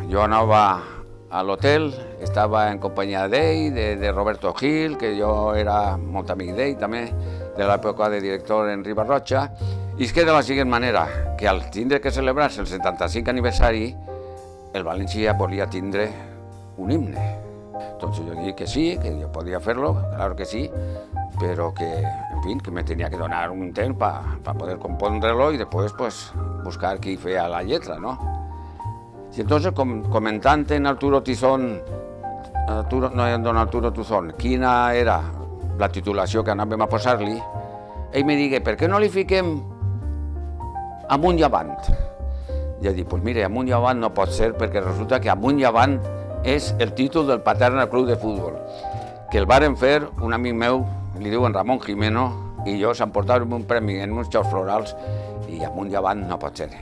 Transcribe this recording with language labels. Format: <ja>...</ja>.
<ca>Jo anava a l'hotel, estava en companyia d'ell, de Roberto Gil, que jo era molt amic d'ell també, de l'època de director en Ribarroja, i és que de la següent manera, que al tindre que celebrar-se el 75 aniversari, el València volia tindre un himne.</ca> <es>Entonces yo dije que sí, que yo podía hacerlo, claro que sí, pero que, en fin, que me tenía que</es> <ca>donar un temps</ca> <es>para poder compondrlo y después pues buscar</es> <ca>qui feia la lletra,</ca> <es>¿no? Y entonces</es> <ca>comentant en Arturo Tuzón, don Arturo Tuzón, quina era la titulació que anàvem a posar-li, ell me digué, per què no li fiquem amunt i avant? Jo dic,</ca> <es>pues mire,</es> <ca>amunt i avant no pot ser, perquè resulta que amunt i avant és el títol del Paterna Club de Futbol, que el varen fer un amic meu, li diuen Ramon Jimeno, i jo s'emportàvem un premi en uns xous florals, i amunt i avant no pot ser.</ca>